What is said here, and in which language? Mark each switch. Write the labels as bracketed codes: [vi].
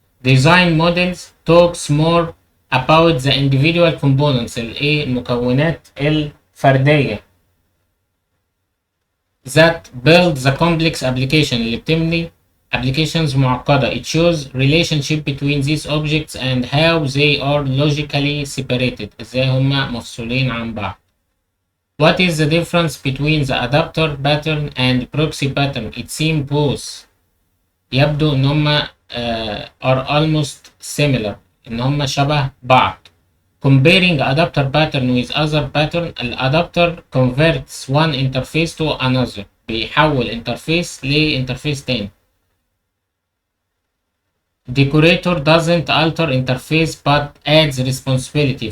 [en] Design models talks more about the individual components [ar] المكونات الفردية [en] that build the complex application [ar] اللي بتبني [en] applications معقدة. It shows relationship between these objects and how they are logically separated. [ar] ازاي هما مفصولين عن بعض. [en] What is the difference between the adapter pattern and proxy pattern? It seems both [ar] يبدو ان هما [en] are almost similar [ar] ان هما شبه بعض. [en] Comparing adapter pattern with other pattern, الادابتر converts one interface to another. [ar] بيحول انترفيس لانترفيس تاني. [en] Decorator doesn't alter interface but adds responsibility.